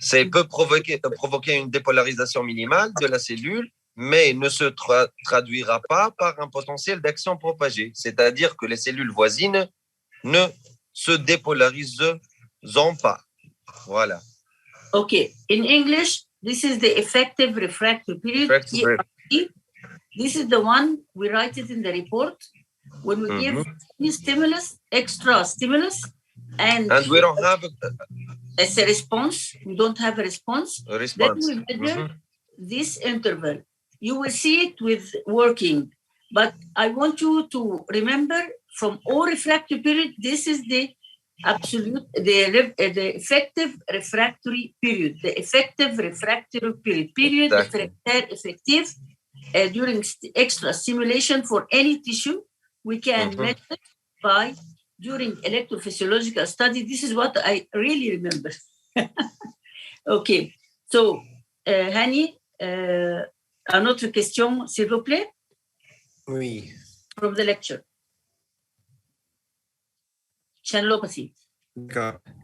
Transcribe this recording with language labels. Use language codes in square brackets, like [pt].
[fr] peut provoquer une dépolarisation minimale de la cellule, mais ne se traduira pas par un potentiel d'action propagée. C'est-à-dire que les cellules voisines ne se dépolarisent pas. Voilà. [en] Okay. In English, this is the effective refractory period. ERP. This is the one we write it in the report when we give any stimulus, extra stimulus, and we don't have as a response. We don't have a response. Then we measure this interval. You will see it with working, but I want you to remember from all refractory period, this is the absolute, the effective refractory period, the effective refractory period, effective during extra stimulation for any tissue. We can measure by during electrophysiological study. This is what I really remember. Okay, so [fr] Hani, une autre question, s'il vous plaît? Oui. [en] From the lecture. Channelopathy. [fr] D'accord.